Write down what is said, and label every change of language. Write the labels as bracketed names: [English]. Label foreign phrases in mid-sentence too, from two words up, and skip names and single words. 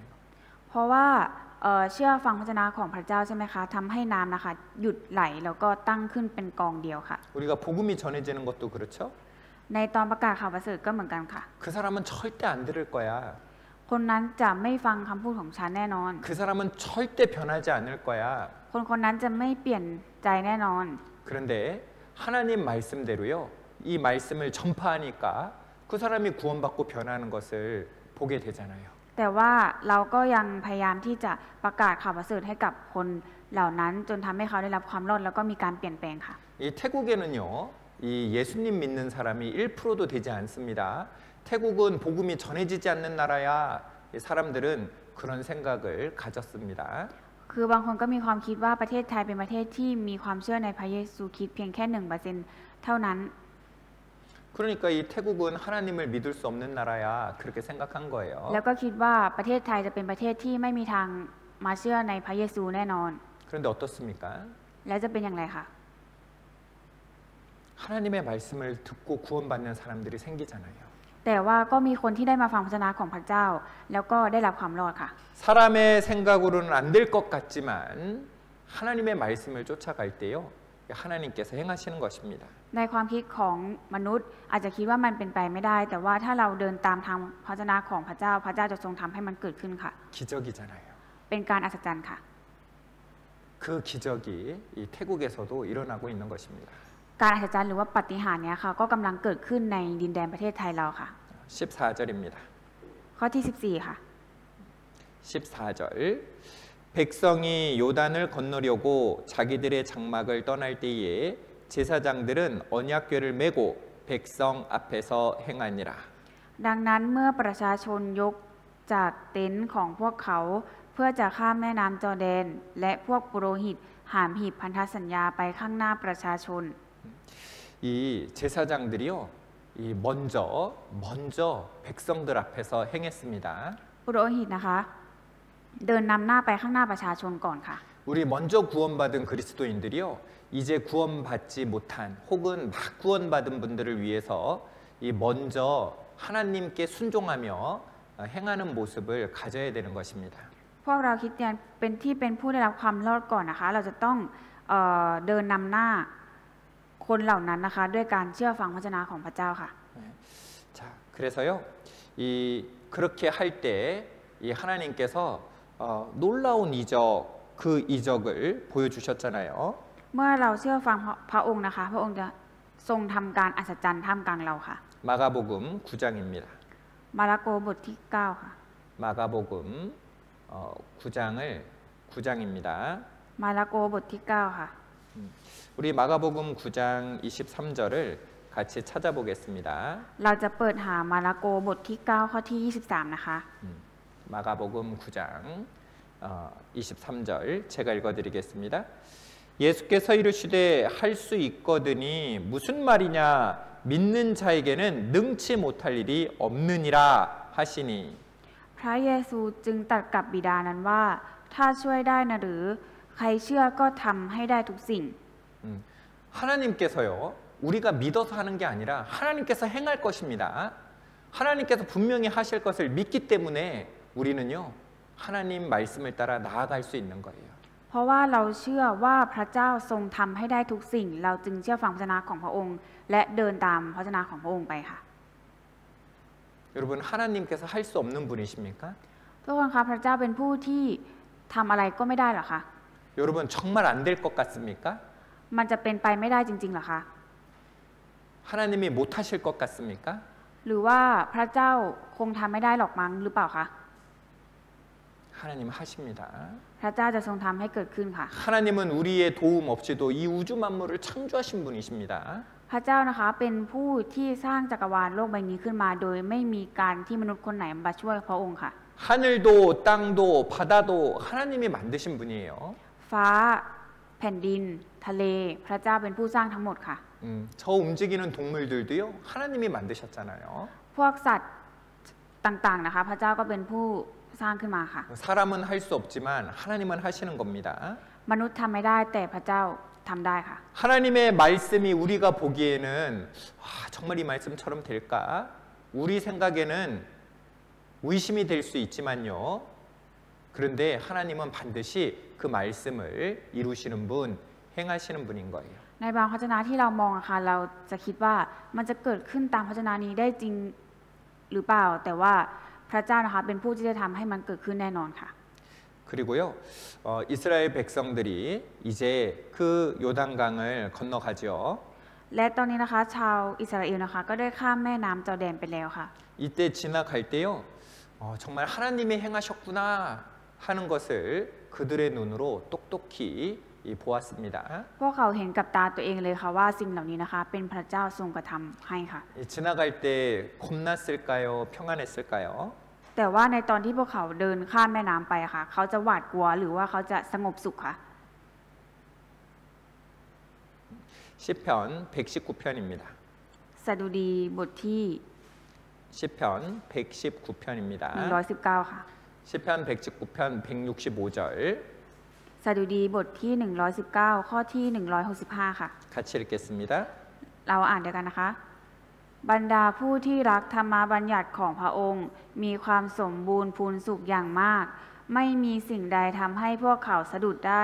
[Thai] เพราะว่าเชื่อฟังพระวจนะของพระเจ้าใช่ไหมคะทำให้น้ำนะคะหยุดไหลแล้วก็ตั้งขึ้นเป็นกองเดียวค่ะ [Korean] 우리가 복음이 전해지는 것도 그렇죠. [Thai] ในตอนประกาศข่าวประเสริฐก็เหมือนกันค่ะ [Korean] 그 사람은 절대 안 들을 거야. [Thai] คนนั้นจะไม่ฟังคำพูดของฉันแน่นอน [Korean] 그 사람은 절대 변하지 않을 거야. [Thai] คนนั้นจะไม่เปลี่ยนใจแน่นอน [Korean] 그런데 하나님 말씀대로요. 이 말씀을 전파하니까 그 사람이 구원받고 변하는 것을 보게 되잖아요. [Thai] แต่ว่าเราก็ยังพยายามที่จะประกาศข่าวประเสริฐให้กับคนเหล่านั้นจนทำให้เขาได้รับความรอดแล้วก็มีการเปลี่ยนแปลงค่ะ [Korean] 이 태국에는요. 이 예수님 믿는 사람이 1%도 되지 않습니다. 태국은 복음이 전해지지 않는 나라야. 이 사람들은 그런 생각을 가졌습니다. [Thai] คือบางคนก็มีความคิดว่าประเทศไทยเป็นประเทศที่มีความเชื่อในพระเยซูคริสต์เพียงแค่ 1% เท่านั้น [Korean] 그러니까 이 태국은 하나님을 믿을 수 없는 나라야. 그렇게 생각한 거예요. [Thai] แล้วก็คิดว่าประเทศไทยจะเป็นประเทศที่ไม่มีทางมาเชื่อในพระเยซูแน่นอน [Korean] 그런데 어떻습니까? [Thai] แล้วจะเป็นอย่างไรคะ [Korean] 하나님의 말씀을 듣고 구원받는 사람들이 생기잖아요. [Thai] แต่ว่าก็มีคนที่ได้มาฟังพระวจนะของพระเจ้า แล้วก็ได้รับความรอดค่ะ [Korean] 사람의 생각으로는 안 될 것 같지만 하나님의 말씀을 쫓아갈 때요. 하나님께서 행하시는 것입니다. [Thai] ในความคิดของมนุษย์อาจจะคิดว่ามันเป็นไปไม่ได้ แต่ว่าถ้าเราเดินตามทางพระวจนะของพระเจ้า พระเจ้าจะทรงทำให้มันเกิดขึ้นค่ะ [Korean] 기적이잖아요. [Thai] เป็นการอัศจรรย์ค่ะ [Korean] 그 기적이 이 태국에서도 일어나고 있는 것입니다. [Thai] การอัศจรรย์หรือว่าปาฏิหาริย์เนี้ยค่ะก็กำลังเกิดขึ้นในดินแดนประเทศไทยเราค่ะ [Korean] 14절입니다. [Thai] ข้อที่14ค่ะ [Korean] 14절 백성이 요단을 건너려고 자기들의 장막을 떠날 때에 제사장들은 언약궤를 메고 백성 앞에서 행하니라. [Thai] ดังนั้นเมื่อประชาชนยกจากเต็นท์ของพวกเขาเพื่อจะข้ามแม่น้ำจอร์แดนและพวกปุโรหิตหามหีบพันธสัญญาไปข้างหน้าประชาชน [Korean] 이 제사장들이요, 이 먼저 백성들 앞에서 행했습니다. [Thai] ปุโรหิตนะคะเดินนำหน้าไปข้างหน้าประชาชนก่อนค่ะ [Korean] 우리 먼저 구원받은 그리스도인들이요, 이제 구원받지 못한 혹은 막 구원받은 분들을 위해서 이 먼저 하나님께 순종하며 행하는 모습을 가져야 되는 것입니다. [Thai] พวกเราคริสเตียนเป็นผู้ได้รับความรอดก่อนนะคะเราจะต้องเดินนำหน้าคนเหล่านั้นนะคะด้วยการเชื่อฟังพระวจนะของพระเจ้าค่ะ [Korean] 자, 그래서요, 이 그렇게 할 때 이 하나님께서 놀라운 이적 그 이적을 보여주셨잖아요. [Thai] เมื่อเราเชื่อฟังพระองค์นะคะพระองค์จะทรงทำการอัศจรรย์ท่ามกลางเราค่ะ [Korean] 마가복음 9장입니다. [Thai] มาระโกบทที่9ค่ะ [Korean] 마가복음 9장입니다. [Thai] มาระโกบทที่9ค่ะ [Korean] 우리 마가복음 9장 23절을 같이 찾아보겠습니다. [Thai] เราจะเปิดหามาระโกบทที่9ข้อที่23นะคะ [Korean] 마가복음 9장 23절 제가 읽어드리겠습니다. 예수께서 이르시되 할 수 있거든이 무슨 말이냐 믿는 자에게는 능치 못할 일이 없느니라 하시니 [Thai] พระเยซูจึงตรัสกับบิดานั้นว่าถ้าช่วยได้นะหรือใครเชื่อก็ทำให้ได้ทุกสิ่ง [Korean] 하나님께서요 우리가 믿어서 하는 게 아니라 하나님께서 행할 것입니다. 하나님께서 분명히 하실 것을 믿기 때문에 우리는요 하나님 말씀을 따라 나아갈 수 있는 거예요. [Thai] เพราะว่าเราเชื่อว่าพระเจ้าทรงทำให้ได้ทุกสิ่งเราจึงเชื่อฟังพระวจนะของพระองค์และเดินตามพระวจนะของพระองค์ไปค่ะ [Korean] 여러분 하나님께서 할 수 없는 분이십니까? [Thai] ทุกคนคะพระเจ้าเป็นผู้ที่ทำอะไรก็ไม่ได้หรอคะ [Korean] 여러분 정말 안 될 것 같습니까? [Thai] มันจะเป็นไปไม่ได้จริงๆหรอคะ [Korean] 하나님이 못 하실 것 같습니까? [Thai] หรือว่าพระเจ้าคงทำไม่ได้หรอกมั้งหรือเปล่าคะ [Korean] 하나님 하십니다. [Thai] พระเจ้าจะทรงทำให้เกิดขึ้นค่ะ [Korean] 하나님은 우리의 도움 없이도 이 우주 만물을 창조하신 분이십니다. [Thai] พระเจ้านะคะเป็นผู้ที่สร้างจักรวาลโลกใบนี้ขึ้นมาโดยไม่มีการที่มนุษย์คนไหนมาช่วยพระองค์ค่ะ [Korean] 하늘도 땅도 바다도 하나님이 만드신 분이에요. [Thai] ฟ้าแผ่นดินทะเลพระเจ้าเป็นผู้สร้างทั้งหมดค่ะ [Korean] 저 움직이는 동물들도요 하나님이 만드셨잖아요. [Thai] พวกสัตว์ต่างๆนะคะพระเจ้าก็เป็นผู้สร้างขึ้นมาค่ะ [Korean] 사람은 할 수 없지만 하나님은 하시는 겁니다. [Thai] มนุษย์ทำไม่ได้แต่พระเจ้าทำได้ค่ะ [Korean] 하나님의 말씀이 우리가 보기에는 정말 이 말씀처럼 될까? 우리 생각에는 의심이 될 수 있지만요. 그런데 하나님은 반드시 그 말씀을 이루시는 분, 행하시는 분인 거예요. [Thai] ในบางพระวจนะที่เรามองอะค่ะเราจะคิดว่ามันจะเกิดขึ้นตามพระวจนะนี้ได้จริงหรือเปล่าแต่ว่าพระเจ้านะคะเป็นผู้ที่จะทำให้มันเกิดขึ้นแน่นอนค่ะ [Korean] 그리고요 이스라엘 백성들이 이제 그 요단강을 건너가죠. [Thai] และตอนนี้นะคะชาวอิสราเอลนะคะก็ได้ข้ามแม่น้ำจอร์แดนไปแล้วค่ะ [Korean] 이때 지나갈 때요 정말 하나님이 행하셨구나 하는 것을 그들의 눈으로 똑똑히 보았습니다. [Thai] พวกเขาเห็นกับตาตัวเองเลยค่ะว่าสิ่งเหล่านี้นะคะเป็นพระเจ้าทรงกระทำให้ค่ะ [Korean] 지나갈 때 겁났을까요? 평안했을까요? [Thai] แต่ว่าในตอนที่พวกเขาเดินข้ามแม่น้ำไปค่ะเขาจะหวาดกลัวหรือว่าเขาจะสงบสุขค่ะ [Korean] 시편 119편입니다. [Thai] สดุดีบทที่ [Korean] 시편 119편입니다. [Thai] 119 ค่ะ [Korean] 시편 119편 165절 [Thai] สดุดีบทที่119ข้อที่165ค่ะ [Korean] 같이 읽겠습니다. [Thai] เราอ่านเดียวกันนะคะ บรรดาผู้ที่รักธรรมบัญญัติของพระองค์มีความสมบูรณ์พูนสุขอย่างมากไม่มีสิ่งใดทำให้พวกเขาสะดุดได้